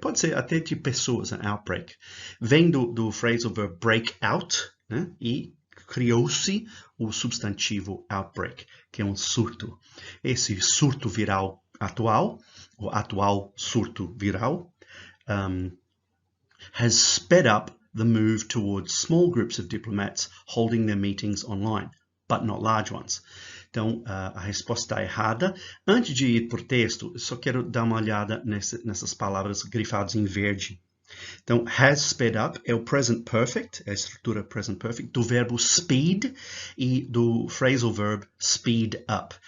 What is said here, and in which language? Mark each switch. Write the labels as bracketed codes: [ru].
[pt] Pode ser até de pessoas, an outbreak. Vem do phrasal verb break out, né? E criou-se o substantivo outbreak, que é um surto. Esse surto viral atual, o atual surto viral, [en] has sped up the move towards small groups of diplomats holding their meetings online, but not large ones. [pt] Então, a resposta está errada. Antes de ir por texto, eu só quero dar uma olhada nessas palavras grifadas em verde. Então, has sped up é o present perfect, é a estrutura present perfect, do verbo speed e do phrasal verb speed up.